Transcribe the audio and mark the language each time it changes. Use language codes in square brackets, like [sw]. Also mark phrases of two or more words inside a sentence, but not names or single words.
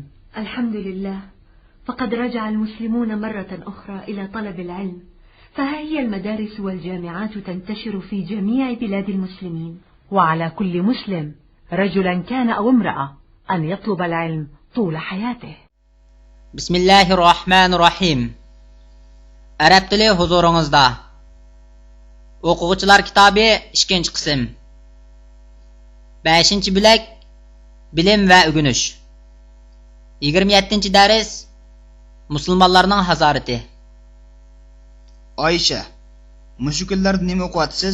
[ar] الحمد لله، فقد رجع المسلمون مرة أخرى إلى طلب العلم، فها هي المدارس والجامعات تنتشر في جميع بلاد المسلمين. وعلى كل مسلم رجلا كان أو امرأة أن يطلب العلم طول حياته. بسم الله الرحمن الرحيم. [uz] Arab tili huzuringizda. O'quvchilar kitobi 2-qism. 5-bo'lak bilim va o'rganish. 27-dars musulmonlarning hazorati. Oysha, mushu kunlarda nima o'qiyapsiz?